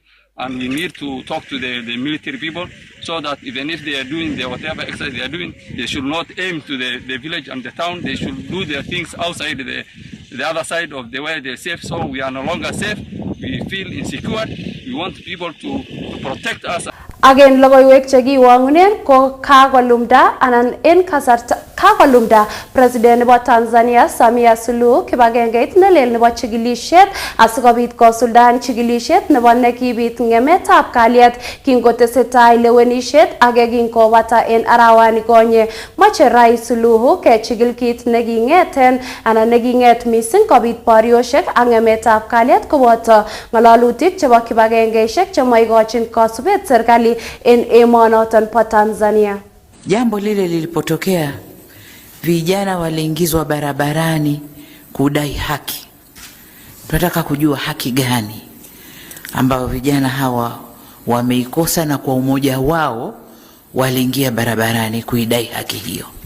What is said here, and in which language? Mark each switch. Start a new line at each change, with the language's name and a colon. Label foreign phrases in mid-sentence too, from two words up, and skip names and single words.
English: And we need to talk to the military people so that even if they are doing whatever exercise they are doing, they should not aim to the village and the town. They should do their things outside the other side of the way they're safe. So we are no longer safe. We feel insecure. We want people to protect us. Again,
Kalenjin: logoiwek chekiwangunen ko kakolumda anan en kasarta kakolumda President nebo Tanzania Samia Suluhu kibagengeit nelel nebo chikilishet asikobit kosuldaen chikilishet nebo nekibit ng'emetab kalyet kingotesetai lewenishet age kinkobata en arawani konye. Moche Rais Suluhu kechikil kit neking'eten anan neking'et missing kobit borioshek ak ng'emetab kalyet koboto ng'alalutik chebo kibagengeishek chemoikochin kosubet serikali en emonoton po Tanzania.
Swahili: Jambo lile lilipotokea, vijana waliingizwa barabarani kudai haki. Tunataka kujua haki gani ambayo vijana hawa wameikosa, na kwa umoja wao waliingia barabarani kuidai haki hiyo.